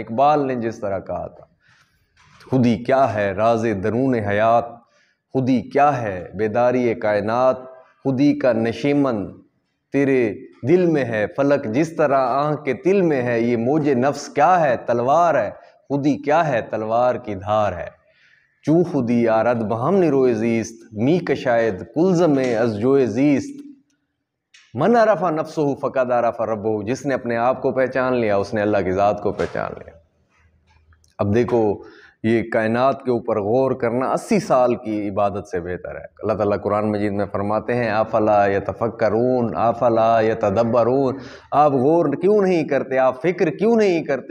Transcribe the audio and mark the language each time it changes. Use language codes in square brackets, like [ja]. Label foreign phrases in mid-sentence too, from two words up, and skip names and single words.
[ur] اقبال نے جس طرح کہا تھا، خودی کیا ہے راز درون حیات، خودی کیا ہے بیداری کائنات، خودی کا نشیمن تیرے دل میں ہے، فلک جس طرح آنکھ کے دل میں ہے، یہ موج نفس کیا ہے تلوار ہے، خودی کیا ہے تلوار کی دھار ہے، [fa] چوں خودی آرد بہم نروئے زیست، می کشاید کلزم از جوئے زیست، [ar] من عرف نفسہ فقد عرف ربہ، [ur] جس نے اپنے آپ کو پہچان لیا اس نے اللہ کی ذات کو پہچان لیا۔ اب دیکھو یہ کائنات کے اوپر غور کرنا 80 سال کی عبادت سے بہتر ہے۔ اللہ تعالیٰ قرآن مجید میں فرماتے ہیں [ar] افلا یتفکرون افلا یتدبرون، [ur] آپ غور کیوں نہیں کرتے، آپ فکر کیوں نہیں کرتے؟